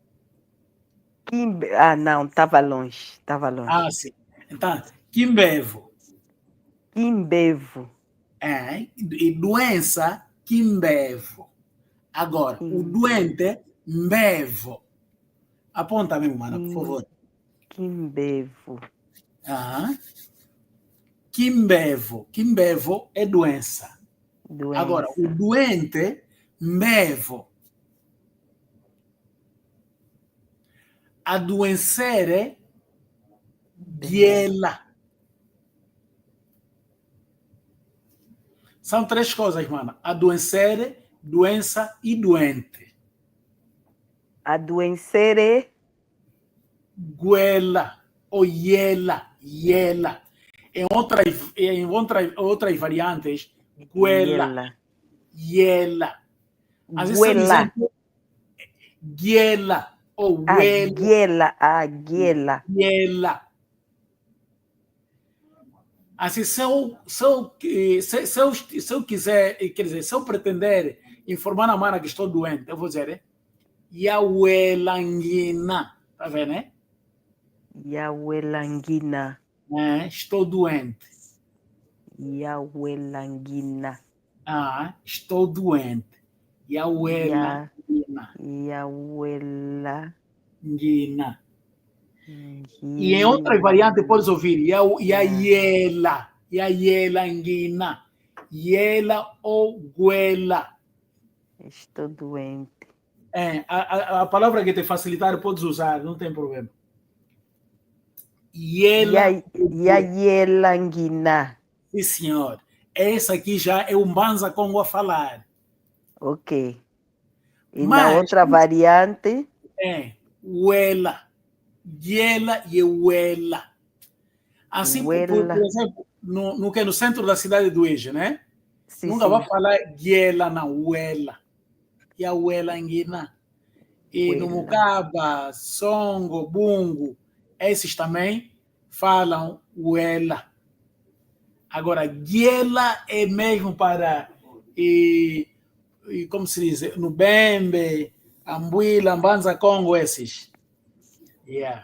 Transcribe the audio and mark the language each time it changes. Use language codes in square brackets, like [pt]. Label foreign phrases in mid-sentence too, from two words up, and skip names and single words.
[pt] Ah, não, estava longe. Estava Ah, longe. sim. Então, quimbevo. Quimbevo. É, e doença, quimbevo. Agora, o Quimbe, doente, mbevo. Aponta mesmo, mana, por quim, favor. quimbevo. Ah, quimbevo. Quimbevo é doença. Agora, o Doença. doente, mbevo. Adoecer, Bevo. giela. São três coisas, mano. Adoecer, doença e doente. Adoecer. Guela ou iela. Em outras variantes, guela, Yela. iela. Assim, se eu Guela. exemplo, guela ou huela, Aguela. Aguela. iela. Assim, se eu quiser, quer dizer, se eu pretender informar a mana que estou doente, eu vou dizer, Yahuelanguina. Tá vendo, né? Yahuelangina. Estou doente. Yahuelangina. Estou doente. Ya, Yahuelanguina. Yahuela. Guina. E em outra variante podes Ngina. ouvir Yaiela. Yaielanguina. Yela ou guela. Estou doente. A palavra que te facilitar podes usar, não tem problema. Yela ou guela. Yahuelangina. Sim, senhor. Essa aqui já é um Banza Congo a falar. Ok. E na Mas, outra variante, Uela. Yela e Uela. Assim, por Huela. exemplo, no centro da cidade do Ije, né? Sim, Nunca vai sim. falar Yela na Uela. E a [kg] Uela Nguina. [pt] E no Huela. Mucaba, Songo, Bungo, esses também falam Uela. Agora, Yela é mesmo para, como se diz, no Bembe, Ambuila, Mbanza Congo, esses. Yeah.